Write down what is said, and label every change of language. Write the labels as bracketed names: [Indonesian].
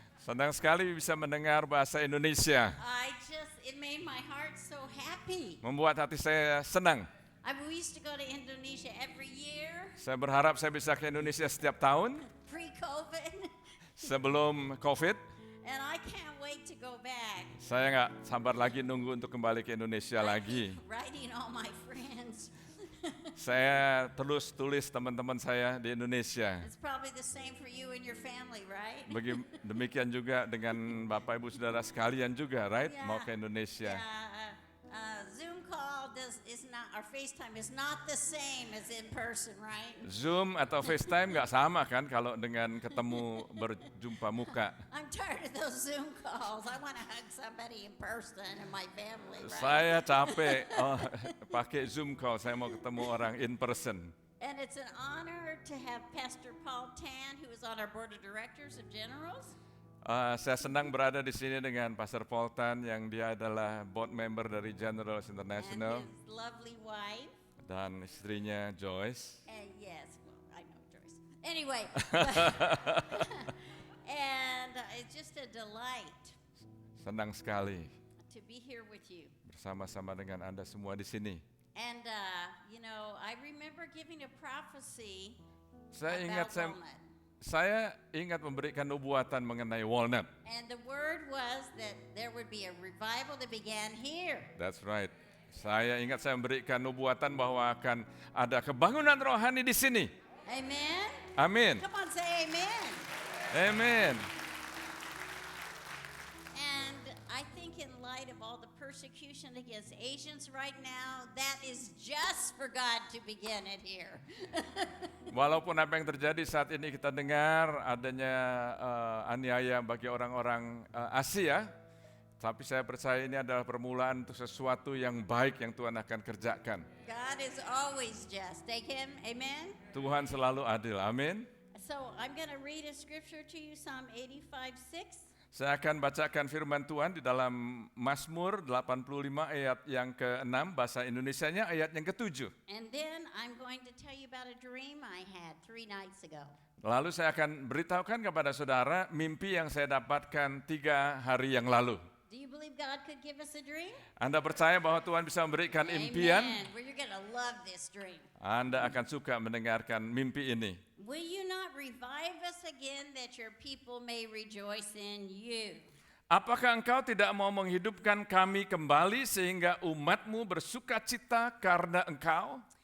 [Indonesian] Senang sekali bisa mendengar bahasa Indonesia. [English] It made my heart so happy. [Indonesian] Membuat hati saya senang. [English] We used to go to Indonesia every year. [Indonesian] Saya berharap saya bisa ke Indonesia setiap tahun [English] Pre-COVID. [Indonesian] sebelum COVID. [English] And I can't wait to go back. [Indonesian] Saya nggak sabar lagi nunggu untuk kembali ke Indonesia lagi. [English] Writing all my friends. [Indonesian] Saya terus tulis teman-teman saya di Indonesia. [English] It's probably the same for you and your family, right? [Indonesian] Demikian juga dengan Bapak Ibu Saudara sekalian juga, right? [English] Yeah. [Indonesian] Mau ke Indonesia. [English] Zoom call is not, or FaceTime is not the same as in person, right? [Indonesian] Zoom atau FaceTime nggak sama kan kalau dengan ketemu berjumpa muka. [English] I'm tired of those Zoom calls. I want to hug somebody in person and my family, right? [Indonesian] Saya capek pakai Zoom call, saya mau ketemu orang [English] in person. And it's an honor to have Pastor Paul Tan, who is on our board of directors of Generals. [Indonesian] Saya senang berada di sini dengan Pastor Paul Tan yang dia adalah board member dari Generals International. [English] And his lovely wife. [Indonesian] Dan istrinya Joyce. [English] And yes, well, I know Joyce. Anyway, and it's just a delight [Indonesian] Senang sekali [English] to be here with you. [Indonesian] bersama-sama dengan Anda semua di sini. [English] And I remember giving a prophecy [Indonesian] Saya [English] about [Indonesian] ingat [English] walnut. [Indonesian] saya ingat memberikan nubuatan mengenai walnut. [English] And the word was that there would be a revival that began here. That's right. [Indonesian] Saya ingat saya memberikan nubuatan bahwa akan ada kebangunan rohani di sini. [English] Amen? [Indonesian] Amin. [English] Come on, say amen. [Indonesian] Amin. [English] And I think in light of all the persecution against Asians right now, that is just for God to begin it here. [Indonesian] Walaupun apa yang terjadi saat ini kita dengar adanya aniaya bagi orang-orang Asia, tapi saya percaya ini adalah permulaan untuk sesuatu yang baik yang Tuhan akan kerjakan. [English] God is always just. Take him. Amen. [Indonesian] Tuhan selalu adil. Amin. [English] So I'm going to read a scripture to you, Psalm 85:6. [Indonesian] Saya akan bacakan firman Tuhan di dalam Mazmur 85 ayat yang ke-6, bahasa Indonesianya ayat yang ke-7. [English] And then I'm going to tell you about a dream I had 3 nights ago. [Indonesian] Lalu saya akan beritahukan kepada saudara mimpi yang saya dapatkan 3 hari yang lalu. [English] Do you believe God could give us a dream? [Indonesian] Anda percaya bahwa Tuhan bisa memberikan impian? [English] Amen. Well, you're going to love this dream. [Indonesian] Anda akan suka mendengarkan mimpi ini. [English] Will you not revive us again that your people may rejoice in you? [Indonesian] Apakah engkau tidak mau menghidupkan kami kembali sehingga umatmu bersuka cita karena engkau?